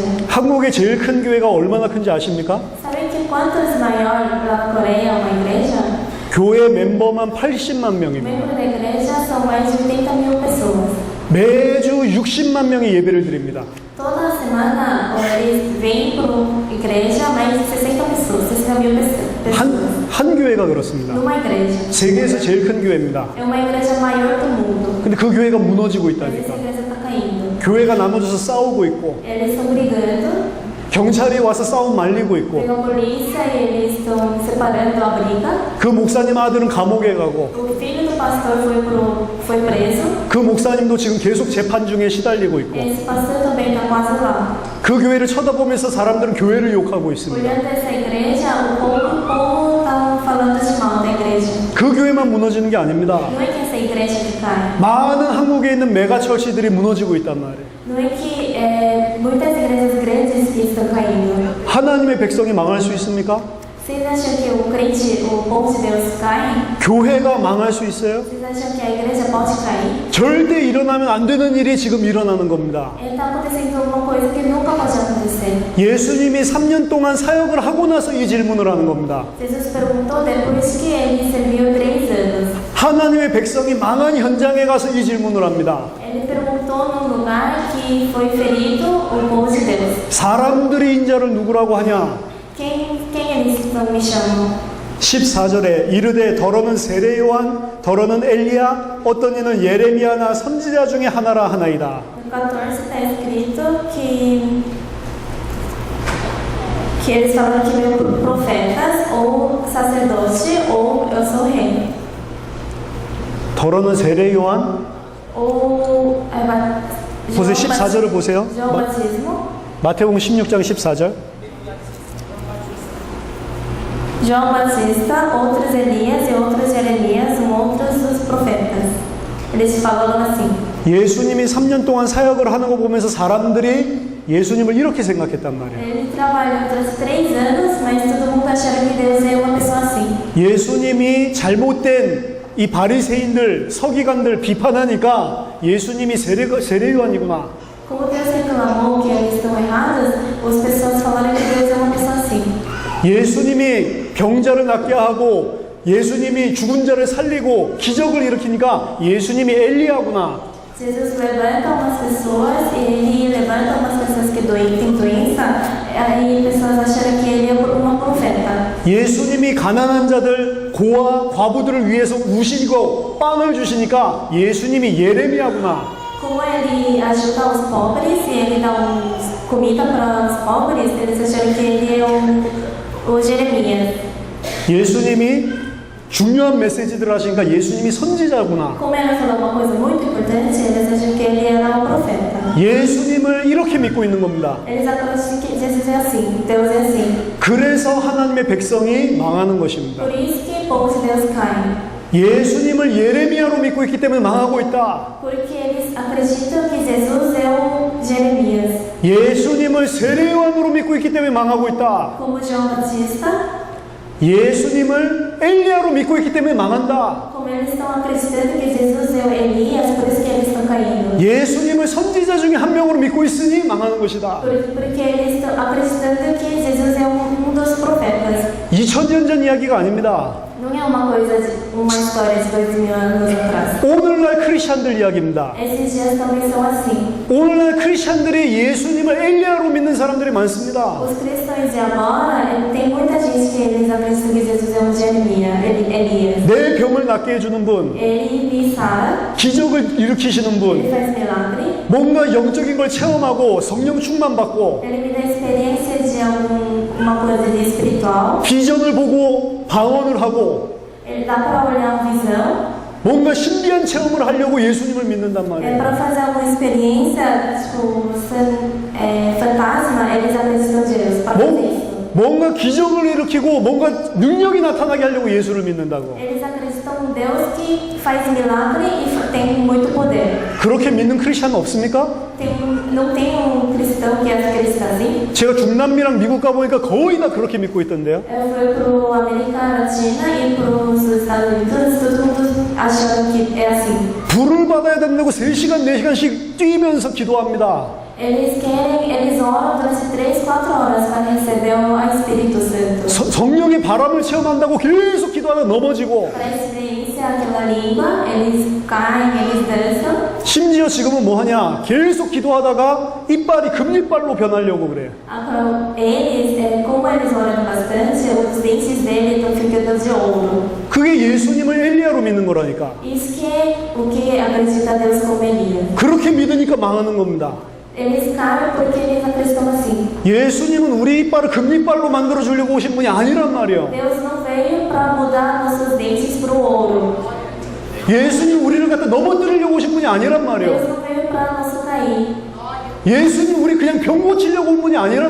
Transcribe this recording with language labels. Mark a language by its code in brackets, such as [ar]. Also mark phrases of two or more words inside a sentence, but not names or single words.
[ko] 한국의 제일 큰 교회가 얼마나 큰지 아십니까? [pt] Sabem que quantos maior lá na Coreia é uma igreja? [ko] 교회 멤버만 80만 [pt] O [ko] 명입니다. [pt] membro da igreja são mais de 80.000 pessoas. [ko] 매주 60만 명이 예배를 드립니다. [pt] Toda semana eles vêm para a igreja mais de 60 pessoas, 60.000 pessoas. [ko] 한 교회가 그렇습니다. [pt] Numa igreja. [ko] 세계에서 제일 큰 교회입니다. [pt] É uma igreja maior do mundo. [ko] 근데 그 교회가 무너지고 [pt] Mas [ko] 있다니까. [pt] essa igreja está caindo. [ko] 교회가 나눠져서 싸우고 있고 [pt] Eles estão brigando. [ko] 경찰이 와서 싸움 말리고 있고 [pt] Pela polícia e eles estão separando a briga. [ko] 그 목사님 아들은 감옥에 가고 [pt] O filho do pastor foi preso. [ko] 그 목사님도 지금 계속 재판 중에 시달리고 있고 [pt] Esse pastor também está quase lá. [ko] 그 교회를 쳐다보면서 사람들은 교회를 욕하고 있습니다. [pt] Olhando essa igreja, o povo está falando de mal da igreja. [ko] 그 교회만 무너지는 게 아닙니다. [pt] Não é que essa igreja que cai. [ko] 많은 한국에 있는 메가철시들이 무너지고 있단 말이에요. [pt] Não é que muitas igrejas grandes que estão caindo. [ko] 하나님의 백성이 망할 수 있습니까? [pt] Vocês acham que o crente, o povo de Deus cai? [ko] 교회가 망할 수 있어요? [pt] Vocês acham que a igreja pode cair? [ko] 절대 일어나면 안 되는 일이 지금 일어나는 겁니다. [pt] Está acontecendo uma coisa que nunca pode acontecer. [ko] 예수님이 3년 동안 사역을 하고 나서 이 질문을 ha는 겁니다. [pt] Jesus perguntou depois que ele serviu 3 anos. [ko] 하나님의 백성이 망한 현장에 가서 이 질문을 합니다. [pt] Ele perguntou num lugar que foi ferido o povo de Deus. [ko] 사람들이 인자를 누구라고 하냐? [pt] Quem eles me chamam? [ko] 14절에 이르되 더러는 세례 요한, 더러는 엘리야, 어떤 이는 예레미야나 선지자 중에 하나라 하나이다. [pt] No 14 está escrito que eles falam que meu profetas ou sacerdote ou eu sou rei. [ko] 더러는 세례 요한, [pt] Ou [ko] 보세요. 14절을 보세요. [pt] João Batismo. [ko] 마태복음 16장 14절. [pt] João Batista, outros Elias e outros Jeremias, outros dos profetas. Eles falam assim. [ko] 예수님이 3년 동안 사역을 하는 거 보면서 사람들이 예수님을 이렇게 생각했단 말이에요. [pt] Ele trabalhou durante 3 anos, mas todo mundo achava que Deus é uma pessoa assim. [ko] 예수님이 잘못된 이 바리새인들, 서기관들 비판하니까 예수님이 세례 요한이구나. [pt] Como Deus reclamou que eles estão errados, as pessoas falaram que Deus é uma pessoa assim. [ko] 예수님이 병자를 낫게 하고 예수님이 죽은 자를 살리고 기적을 일으키니까 예수님이 엘리야구나. [pt] Jesus levanta umas pessoas e ele levanta umas pessoas que têm doença, aí pessoas acharam que ele é uma profeta. [ko] 예수님이 가난한 자들, 고아, 과부들을 위해서 우시고 빵을 주시니까 예수님이 예레미야구나. [pt] Como ele ajuda os pobres e ele dá comida para os pobres, eles acharam que ele é o Jeremias. [ko] 예수님이 중요한 메시지들을 하시니까 예수님이 선지자구나. [pt] Como ela falou uma coisa muito importante, eles acham que ele era um profeta. [ko] 예수님을 이렇게 믿고 있는 겁니다. [pt] Eles acreditam que Jesus é assim, Deus é assim. [ko] 그래서 하나님의 백성이 망하는 것입니다. [pt] Por isso que o povo de Deus cai. [ko] 예수님을 예레미야로 믿고 있기 때문에 망하고 있다. [pt] Porque eles acreditam que Jesus é o Jeremias. [ko] 예수님을 세례 요한으로 믿고 있기 때문에 망하고 있다. [pt] Como João Batista. [ko] 예수님을 엘리야로 믿고 있기 때문에 망한다. [pt] Como eles estão acreditando que Jesus é o Elias, por isso que eles estão caindo. [ko] 예수님을 선지자 중에 한 명으로 믿고 있으니 망하는 것이다. [pt] Porque eles estão acreditando que Jesus é um dos profetas. [ko] 2000년 전 이야기가 아닙니다. [pt] Não é uma história de 2000 anos atrás. [ko] 오늘날 크리스찬들 이야기입니다. [pt] Esses dias também são assim. [ko] 오늘날 크리스찬들이 예수님을 엘리야로 믿는 사람들이 많습니다. [pt] Os cristãos de agora, tem muita gente que eles acreditam que Jesus é um Elias. [ko] 내 병을 낫게 해주는 분, [pt] Ele me sara, [ko] 기적을 일으키시는 [pt] ele [ko] 분, [pt] faz milagre, [ko] 뭔가 영적인 걸 체험하고 성령 충만받고 [pt] ele me dá experiência de alguma coisa de espiritual, [ko] 비전을 보고 방언을 하고 [pt] ele dá para olhar uma visão, [ko] 뭔가 신비한 체험을 하려고 예수님을 믿는단 [pt] é [ko] 말이에요. [pt] para fazer alguma experiência, tipo, fantasma, eles acreditam em Deus, para fazer isso. [ko] 뭔가 기적을 일으키고 뭔가 능력이 나타나게 하려고 예수를 믿는다고. [pt] Eles acreditam em Deus que faz milagre e tem muito poder. [ko] 그렇게 믿는 크리스찬은 없습니까? [pt] Não tem cristão que acredita assim? [ko] 제가 중남미랑 미국 가보니까 거의 다 그렇게 믿고 있던데요. [pt] Eu fui pro América Latina e pros Estados Unidos, todo mundo achando que é assim. [ko] 불을 받아야 된다고 3시간, 4시간씩 뛰면서 기도합니다. [pt] Eles oram durante 3, 4 horas para receber o Espírito Santo. [ko] 성령의 바람을 체험한다고 계속 기도하다 넘어지고 [pt] Para experiência aquela língua, eles caem, eles dançam. [ko] 심지어 지금은 뭐 하냐? 계속 기도하다가 이빨이 금리빨로 변하려고 그래요. [pt] Agora, como eles oram bastante, os dentes dele estão ficando de ouro. [ko] 그게 예수님을 엘리야로 믿는 거라니까. [pt] Isso que é o que acredita Deus como Elias. [ko] 그렇게 믿으니까 망하는 겁니다. [pt] Eles caem porque eles acreditam assim. [ko] 예수님은 우리 이빨을 금리빨로 만들어 주려고 오신 분이 아니란 말이에요. [pt] Deus não veio para mudar nossos dentes para o ouro. [ko] 예수님 우리를 갖다 넘어뜨리려고 오신 분이 아니란 말이에요. [pt] Deus não veio para nos cair. [ko] 예수님 우리 그냥 병 고치려고 온 분이 아니란